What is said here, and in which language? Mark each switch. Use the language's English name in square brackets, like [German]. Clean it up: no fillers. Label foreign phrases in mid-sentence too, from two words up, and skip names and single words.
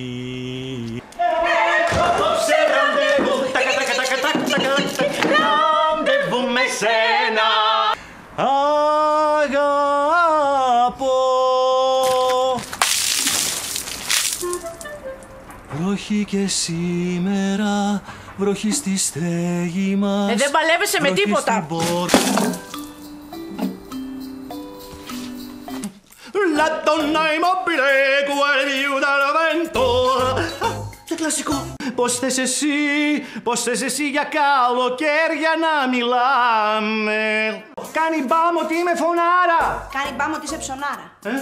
[Greek] Απόψε ραντεβού, ραντεβού με σένα. Αγαπώ. Βροχή και σήμερα, βροχή στη στέγη μας. Δεν παλεύεσαι με τίποτα. [Italian] La donna immobile guarda al vento. [Greek] Και κλασικό. Πώς θες εσύ για καλοκαίρια να μιλάμε. Κάνει μπάμ ότι είμαι φωνάρα. Κάνει μπάμ ότι είσαι ψωνάρα.